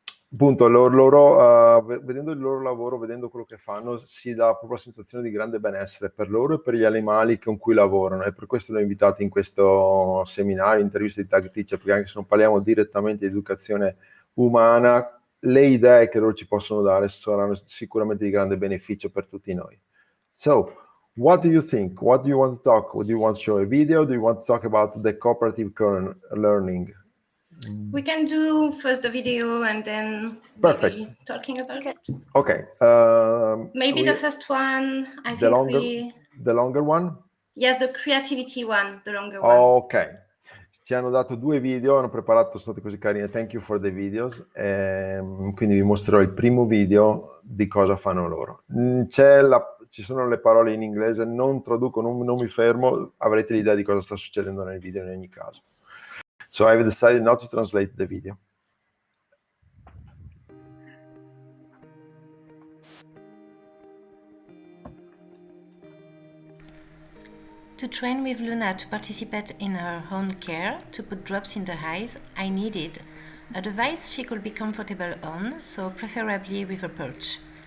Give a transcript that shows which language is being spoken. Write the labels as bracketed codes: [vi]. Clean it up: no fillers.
[it] Appunto, loro vedendo il loro lavoro, vedendo quello che fanno, si dà proprio la sensazione di grande benessere per loro e per gli animali con cui lavorano, e per questo li ho invitati in questo seminario, intervista di TAGteach, perché anche se non parliamo direttamente di educazione umana, le idee che loro ci possono dare saranno sicuramente di grande beneficio per tutti noi. [en] So, what do you think? What do you want to talk? Do you want to show a video? Do you want to talk about the cooperative learning? We can do first the video and then maybe talking about it. Okay. Maybe the first one, the longer one? Yes, the creativity one, the longer one. Ok. [it] Ci hanno dato due video, hanno preparato, sono stati così carini, [en] thank you for the videos, [it] quindi vi mostrerò il primo video di cosa fanno loro. Ci sono le parole in inglese, non traduco, non mi fermo, avrete l'idea di cosa sta succedendo nel video in ogni caso. [en] So I've decided not to translate the video. To train with Luna to participate in her own care, to put drops in the eyes, I needed a device she could be comfortable on, so preferably with a perch.